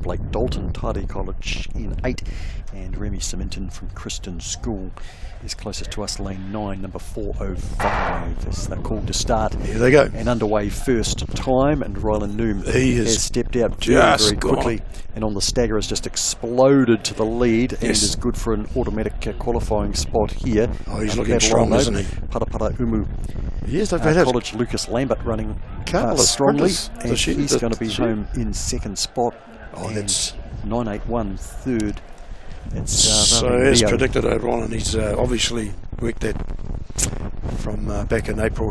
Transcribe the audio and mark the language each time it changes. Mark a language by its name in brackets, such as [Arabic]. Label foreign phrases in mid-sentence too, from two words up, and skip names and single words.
[English] Blake Dalton, Tade College in 8. And Remy Siminton from Kristen School is closest to us, lane 9, number 405. As they're called to start. Here they go. And underway first time, and Ryland Noom has stepped out very quickly, and on the stagger has just exploded to the lead, and is good for an automatic qualifying spot here. Oh, he's looking strong, isn't he? Parapara Umu. Yes, they've had College Lucas Lambert running strongly, and he's going to be home in second spot. Oh, that's 981 third. So as predicted, Ryland, he's obviously worked that from back in April.